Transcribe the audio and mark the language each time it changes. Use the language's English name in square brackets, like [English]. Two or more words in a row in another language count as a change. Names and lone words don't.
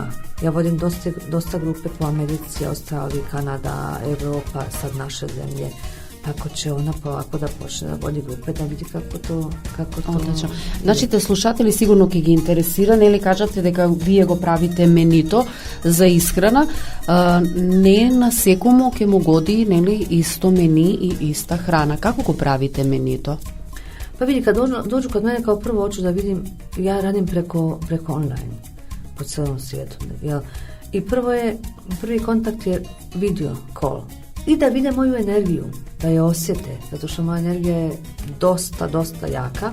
[Serbian] Ja vodim dosta grupe po Americi, Australiji, Kanada, Evropa, sad naše zemlje. Tako će ona polako da počne da vodi grupe, da vidi kako to... [Macedonian] Одлично. Значи, те слушатели сигурно ќе ги интересира, нели кажавте дека вие го правите менито за исхрана, не на секому ќе му годи, нели, исто мени и иста храна. Како го правите менито? [Serbian] Pa vidi, kad dođu kod mene, kao prvo hoću da vidim, ja radim preko online, po celom svijetu, jel? I prvi kontakt je [English] video call. [Serbian] I da vide moju energiju, da je osjete, zato što moja energija je dosta jaka.